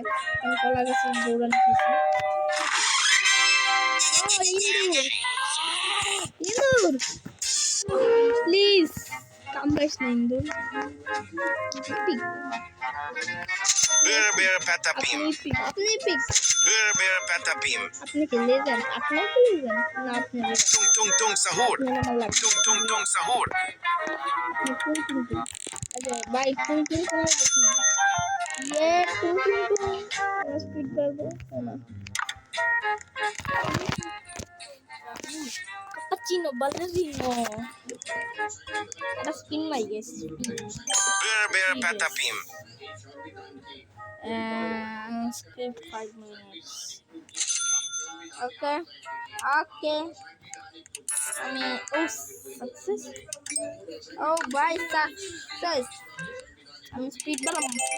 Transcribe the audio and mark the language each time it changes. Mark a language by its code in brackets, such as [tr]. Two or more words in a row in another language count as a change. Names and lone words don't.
[bn] আমি কলা গাছে দৌড়ানো খেয়েছি। ইঁদুর প্লিজ কামড়াইস না ইঁদুর। Bear patapim. আপনি পিক Bear patapim. আপনি কি লেজেন্ড আপনি কি লেজেন্ড না আপনি Tung tung tung sahur. আমার লাগবে Tung tung tung sahur. আচ্ছা ভাই টুন করে দেখুন টুন স্পিড বাড়বো না cappuccino ballerino ada [en] spin my guys [bn] Bear patapim. [en] skip 5 minutes okay I mean success oh bye success I'm speed balam